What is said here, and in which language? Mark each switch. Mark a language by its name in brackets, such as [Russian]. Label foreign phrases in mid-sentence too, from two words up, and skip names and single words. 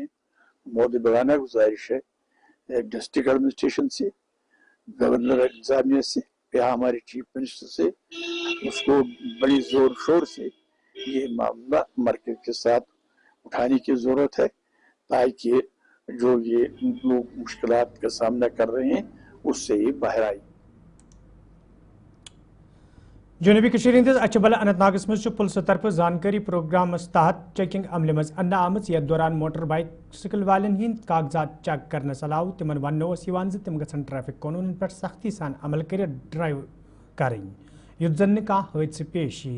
[Urdu] مودبانہ گزارش ہے ڈسٹرکٹ ایڈمنسٹریشن سے، گورنر انتظامیہ سے، یا ہمارے چیف منسٹر سے، اس کو بڑی زور شور سے یہ معاملہ مرکز کے ساتھ اٹھانے کی ضرورت ہے تاکہ جو یہ لوگ مشکلات کا سامنا کر رہے ہیں اس سے یہ باہر آئے. [Kashmiri] جنوبی کشمیر ہندس اچھبل اننت ناگس مز پلسہٕ طرفہٕ زانکاری پروگرامس تحت چیکنگ عملہِ منٛز اننہٕ آمٕژ، یتھ دوران موٹر بائیسکل والٮ۪ن ہٕنٛدۍ کاغذات چیک کرنس علاوٕ تِمن وننہٕ اوس یِوان زِ تِم گژھن ٹریفک قونوٗنن پٮ۪ٹھ سختی سان عمل کٔرِتھ ڈرایو کرٕنۍ یُتھ زن نہٕ کانٛہہ حٲدثہٕ پیش یی.